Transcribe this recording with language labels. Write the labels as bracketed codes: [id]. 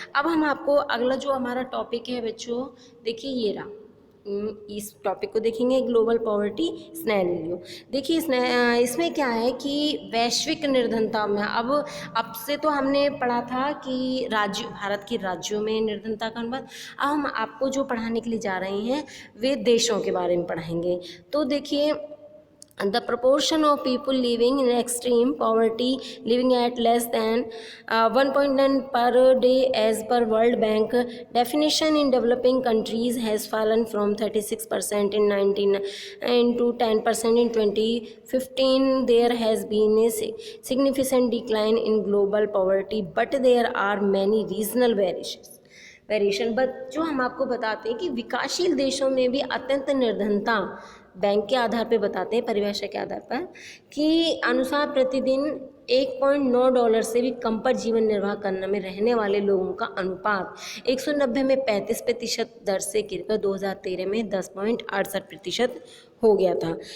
[hi] अब हम आपको अगला जो हमारा टॉपिक है बच्चों, देखिए ये रहा, इस टॉपिक को देखेंगे, ग्लोबल पॉवर्टी सिनेरियो। देखिए इसमें क्या है कि वैश्विक निर्धनता में अब से तो हमने पढ़ा था कि भारत के राज्यों में निर्धनता का अनुपात। अब हम आपको जो पढ़ाने के लिए जा रहे हैं वे देशों के बारे में पढ़ाएंगे। [en] तो देखिए, the proportion of people living in extreme poverty, living at less than 1.9 per day as per World Bank definition in developing countries has fallen from 36% in 1999 to 10% in 2015. There has been a significant decline in global poverty, but there are many regional variation. [hi] But जो हम आपको बताते हैं कि विकासशील देशों में भी अत्यंत निर्धनता, बैंक के आधार पर बताते हैं, परिभाषा के आधार पर, कि अनुसार प्रतिदिन $1.9 से भी कम पर जीवन निर्वाह करने में रहने वाले लोगों का अनुपात 190 में 35% दर से गिरकर 2013 में 10.68% हो गया था।